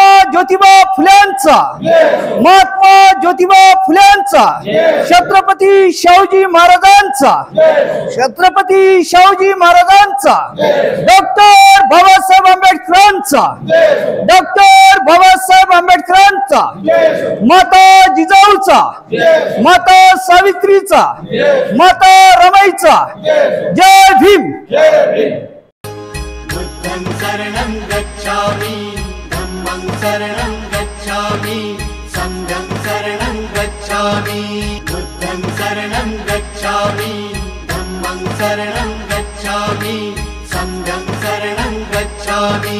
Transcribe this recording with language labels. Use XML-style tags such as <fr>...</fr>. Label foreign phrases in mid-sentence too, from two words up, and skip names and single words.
<mr>ज्योतिबा फुल्यांचा, महात्मा ज्योतिबा फुल्यांचा, छत्रपती शाहूजी महाराजांचा, छत्रपती शाहूजी महाराजांचा, डॉक्टर बाबासाहेब आंबेडकरांचा, डॉक्टर बाबासाहेब आंबेडकरांचा, माता जिजाऊचा, माता सावित्रीचा, माता रमाईचा. जय भीम.</mr> <pi>बुद्धं शरणं गच्छामि, धम्मं शरणं गच्छामि, संघं शरणं गच्छामि. बुद्धं शरणं गच्छामि, धम्मं शरणं गच्छामि, संघं शरणं गच्छामि.</pi>